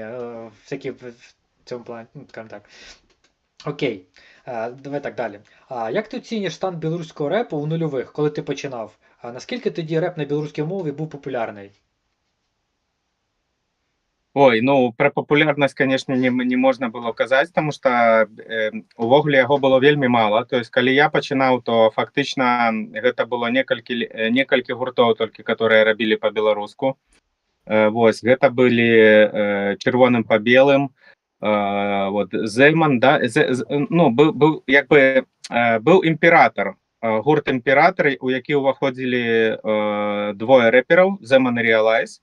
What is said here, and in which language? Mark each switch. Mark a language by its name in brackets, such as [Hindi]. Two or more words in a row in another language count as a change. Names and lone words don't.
[Ukrainian] Всякі в цьому плані, ну, скажімо так. Окей, давай так далі. Як ти оцінюєш стан білоруського репу у нульових, коли ти починав? Наскільки тоді реп на білоруській мові був популярний? [Belarusian] Ой, ну про популярнасць, конечно, не можна было казаць, тому што увогуле яго было вельмі мала. [Russian] То есть [Belarusian] калі я пачынаў, то фактычна гэта было некалькі гуртоў толькі, которые рабілі па-беларуску. Вось, гэта былі чырвоным па белым, вот Зельман, да, ну, быў як бы быў імператор, гурт імператор, у які ўваходзілі двое рэпераў, Зельман і Realize.